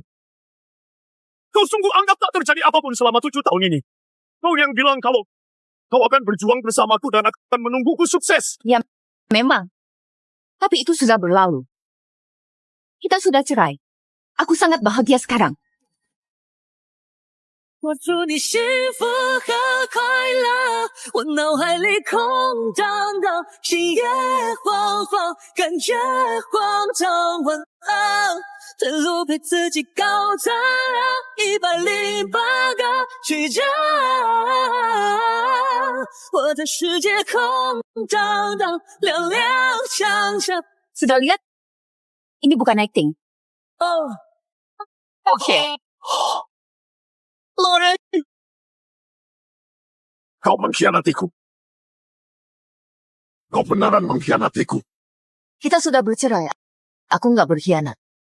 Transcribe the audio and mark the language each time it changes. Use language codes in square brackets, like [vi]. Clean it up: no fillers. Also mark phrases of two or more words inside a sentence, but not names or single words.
[id] Kau sungguh anggap tak terjadi apapun selama 7 tahun ini. Kau yang bilang kalau kau akan berjuang bersamaku dan akan menungguku sukses. Memang. Tapi itu sudah berlalu. Kita sudah cerai. Aku sangat bahagia sekarang. [zh] 我祝你幸福和快乐，我脑海里空荡荡，心也慌慌，感觉慌张晚安，在路被自己搞砸了108个曲折，我的世界空荡荡，踉踉跄跄。 [id] Sudah lihat? Ini bukan acting. Oh, Oke. Loren, Kau mengkhianatiku. Kau benaran mengkhianatiku. Kita sudah bercerai. Aku nggak berkhianat.